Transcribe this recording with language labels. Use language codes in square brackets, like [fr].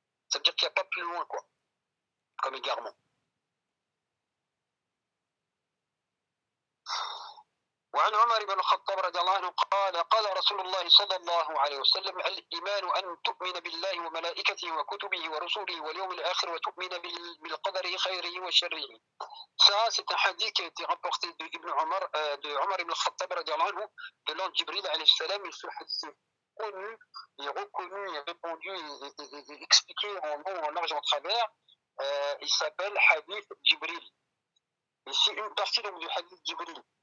[fr] Ça veut dire qu'il n'y a pas plus loin, quoi, comme égarement. [ar] وعن عمر بن الخطاب رضي الله عنه قال قال رسول الله صلى الله عليه وسلم الإيمان أن تؤمن بالله وملائكته وكتبه ورسوله واليوم الآخر وتؤمن بالقدر خيره وشره. [fr] Ça, c'est un hadith qui a été rapporté de Ibn Omar, de Omar ibn al-Khattab رضي الله عنه, de l'ange Jibril عليه السلام. Et ce hadith est connu et reconnu et répondu et expliqué en long, en large, en travers. Il s'appelle hadith Jibril. Et c'est une partie donc du hadith Jibril.